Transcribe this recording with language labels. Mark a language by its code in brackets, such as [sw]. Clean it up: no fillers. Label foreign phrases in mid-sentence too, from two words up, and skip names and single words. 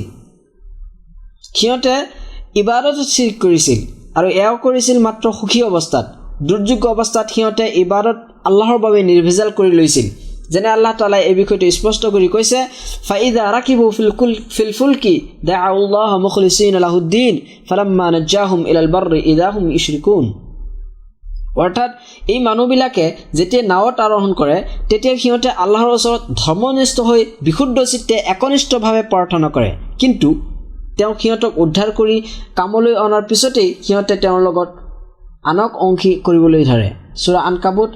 [as] সিহঁতে ইবাদতত শিৰক কৰিছিল, আৰু এয়াও কৰিছিল মাত্ৰ সুখী অৱস্থাত। দুৰ্যোগ অৱস্থাত সিহঁতে ইবাদত আল্লাহৰ বাবে নিৰ্ভেজাল কৰি লৈছিল যেনে [ar] الله تعالى [as] এই বিষয়টো স্পষ্ট কৰি কৈছে [ar] فإذا ركبوا في الفلك دعوا الله مخلصين له الدين فلما نجاهم إلى البر إذا هم يشركون [as] অৰ্থাৎ এই মানুহবিলাকে যেতিয়া নাৱত আৰোহণ কৰে তেতিয়া সিহঁতে আল্লাহৰ ওচৰত ধৰ্মনিষ্ঠ হৈ বিশুদ্ধ চিত্তে একনিষ্ঠভাৱে প্ৰাৰ্থনা কৰে কিন্তু তেওঁ সিহঁতক উদ্ধাৰ কৰি কামলৈ অনাৰ পিছতেই সিহঁতে তেওঁৰ লগত আনক অংশী কৰিবলৈ ধৰে সূৰা আনকাবুত